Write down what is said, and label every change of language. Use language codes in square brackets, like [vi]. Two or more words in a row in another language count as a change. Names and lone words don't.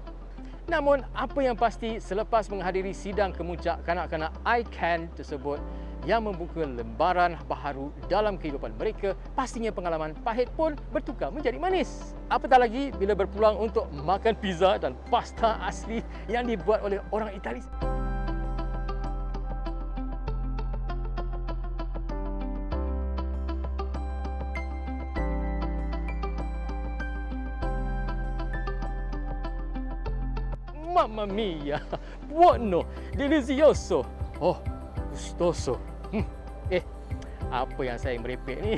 [ms] Namun, apa yang pasti selepas menghadiri sidang kemuncak kanak-kanak ICAN tersebut yang membuka lembaran baharu dalam kehidupan mereka, pastinya pengalaman pahit pun bertukar menjadi manis. Apatah lagi bila berpeluang untuk makan pizza dan pasta asli yang dibuat oleh orang Itali. [it] Mamma mia, buono, delizioso, oh, gustoso. [ms] Apa yang saya merepek ni?